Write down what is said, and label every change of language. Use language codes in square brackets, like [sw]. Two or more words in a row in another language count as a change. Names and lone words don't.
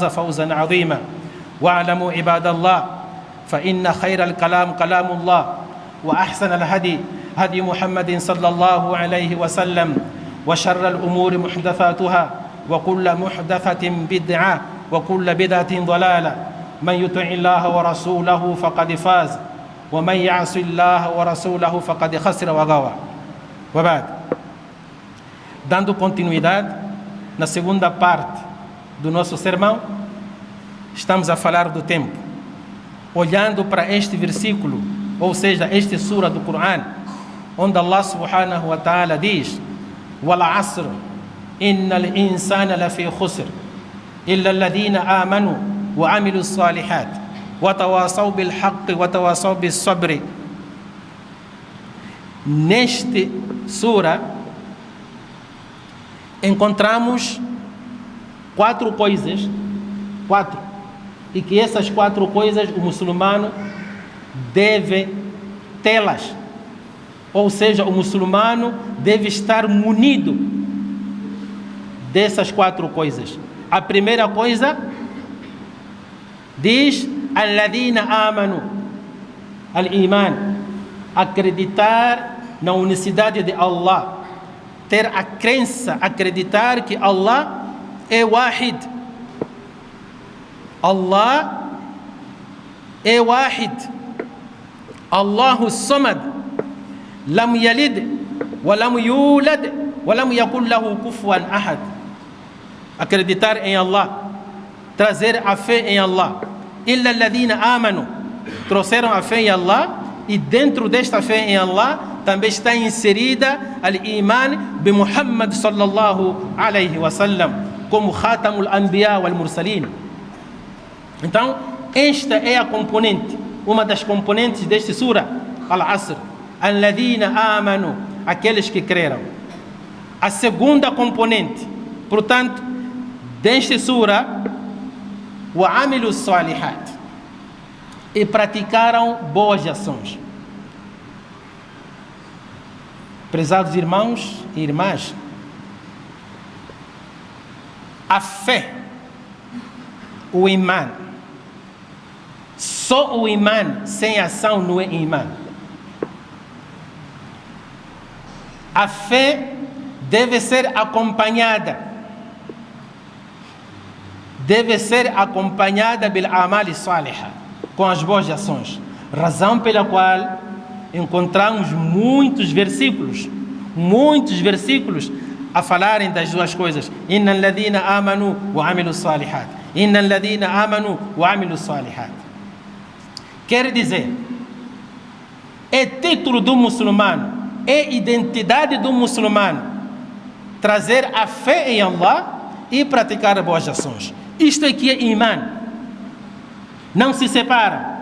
[ar] فوزا عظيما واعلموا عباد الله فإن خير الكلام كلام الله وأحسن الهدي هدي محمد صلى الله عليه وسلم وشر الأمور محدثاتها وكل محدثة بدعة وكل بدعة ضلالة من يطع الله ورسوله فقد فاز ومن يعص الله ورسوله فقد خسر وغوى وبعد. [pt] Dando continuidade na segunda parte do nosso sermão, estamos a falar do tempo, olhando para este versículo, ou seja, este sura do Coran, onde [ar] الله سبحانه وتعالى [pt] diz [ar] والعصر إن الإنسان لفي خسر إلا الذين آمنوا وعملوا الصالحات وتواصوا بالحق وتواصوا بالصبر. [pt] Neste sura encontramos quatro coisas, e que essas quatro coisas o muçulmano deve tê-las, ou seja, o muçulmano deve estar munido dessas quatro coisas. A primeira coisa diz [ar] الذين آمنوا، الإيمان, [pt] acreditar na unicidade de Allah, ter a crença, acreditar que Allah é wahid. Allah é wahid. [ar] الله الصمد لم يلد ولم يولد ولم يكن له كفوا أحد. [pt] Acreditar em Allah, trazer a fé em Allah. [ar] إلا الذين آمنوا, [pt] trouxeram a fé em Allah, e dentro desta fé em Allah também está inserida [ar] الإيمان بمحمد صلى الله عليه وسلم [pt] como [ar] خاتم الأنبياء والمرسلين. [pt] Então, esta é a componente, uma das componentes deste sura, [ar] العصر، الذين آمنوا, [pt] aqueles que creram. A segunda componente, portanto, deste sura, [ar] وعملوا الصالحات, [pt] e praticaram boas ações. Prezados irmãos e irmãs, a fé, o imã, só o imã sem ação não é imã. A fé deve ser acompanhada [ar] بالعمل الصالحة, [pt] com as boas ações, razão pela qual encontramos muitos versículos a falarem das duas coisas. [ar] إن الذين آمنوا وعملوا الصالحات، إن الذين آمنوا وعملوا الصالحات. [pt] Quer dizer, é título do muçulmano, é identidade do muçulmano trazer a fé em Allah e praticar boas ações. Isto aqui é imã, não se separa.